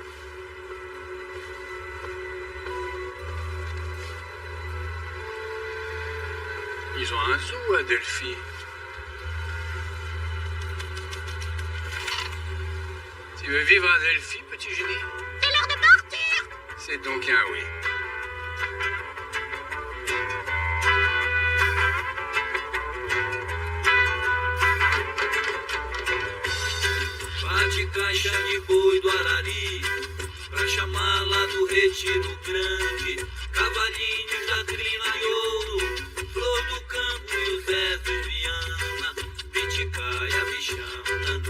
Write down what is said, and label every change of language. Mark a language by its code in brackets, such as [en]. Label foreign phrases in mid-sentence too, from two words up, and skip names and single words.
[fr] Ils ont un zoo à Delphi. Tu veux vivre à Delphi, petit génie? C'est l'heure de partir! C'est donc un oui. [pt] Bate caixa de boi do Arari, pra chamar lá do Retiro Grande, cavalinhos da crina e ouro, flor do campo e o Zé do Viana, Piticaia, bichão, nanã.